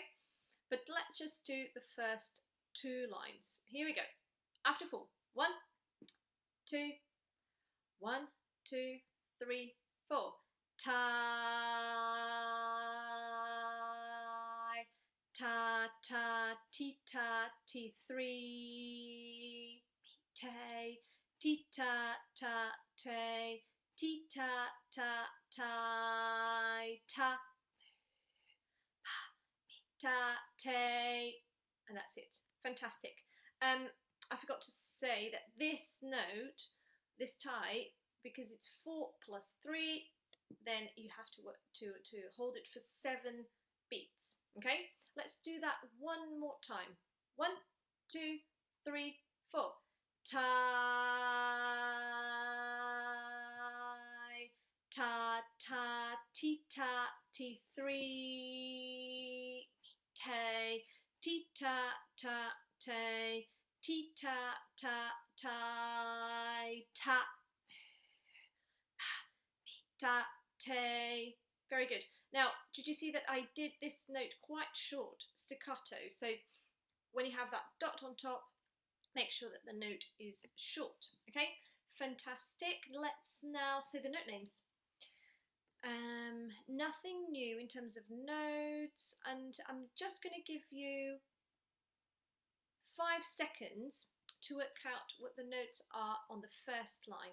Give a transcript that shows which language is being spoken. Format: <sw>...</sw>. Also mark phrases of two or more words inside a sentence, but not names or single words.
<en>But let's just do the first 2 lines. Here we go. After 4. 1, 2, 1, 2, 3, 4. Tie, ta ta ti ta ti 3, tay, ti ta ta tay, ti ta ta tai, ta, ta, tay, and that's it. Fantastic. I forgot to say that this note, this tie, because it's 4 plus 3, then you have to work to hold it for 7 beats. Okay, let's do that one more time. 1, 2, 3, 4. Tie, ta ta ti ta ti 3, tay, ti ta ta tay, ti ta ta tai, ta, ta, tay. Very good. Now, did you see that I did this note quite short, staccato? So when you have that dot on top, make sure that the note is short. Okay, fantastic. Let's now say the note names. Nothing new in terms of notes, and I'm just going to give you 5 seconds to work out what the notes are on the first line.</en>